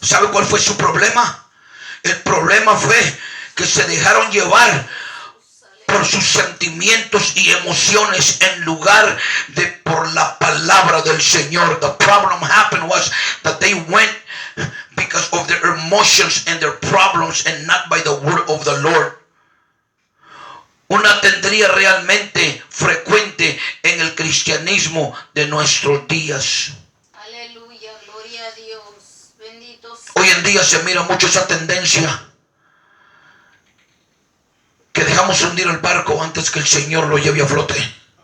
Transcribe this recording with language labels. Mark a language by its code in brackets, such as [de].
[es] ¿sabe cuál fue su problema? El problema fue que se dejaron llevar por sus sentimientos y emociones en lugar de por la palabra del Señor. [en] The problem happened was that they went because of their emotions and their problems and not by the word of the Lord. [es] Una tendría realmente frecuente en el cristianismo de nuestros días. Aleluya, gloria a Dios. Bendito sea. Hoy en día se mira mucho esa tendencia que dejamos hundir el barco antes que el Señor lo lleve a flote.